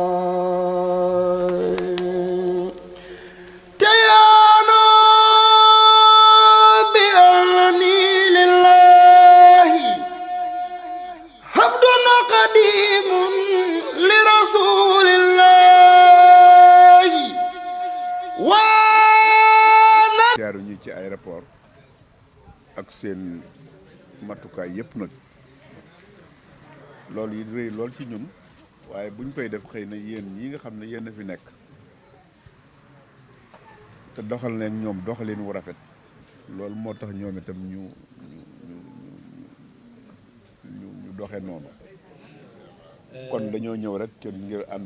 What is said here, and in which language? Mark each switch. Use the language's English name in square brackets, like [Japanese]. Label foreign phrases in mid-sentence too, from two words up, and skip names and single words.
[Arabic] تيانا بأنني لله عبد قديم لرسول الله وانا [Wolof] jaaru ñu ci aéroport ak seen matukaay yëpp nag loolu yi rëy lool ci ñun waaye buñ koy def xëy na yéen ñi nga xam ne yéen a fi nekk te doxal nañ ñoom doxalin wu rafet loolu moo tax ñoom itam ñu doxe noonu kon dañoo ñëw rek kenn ngir ànd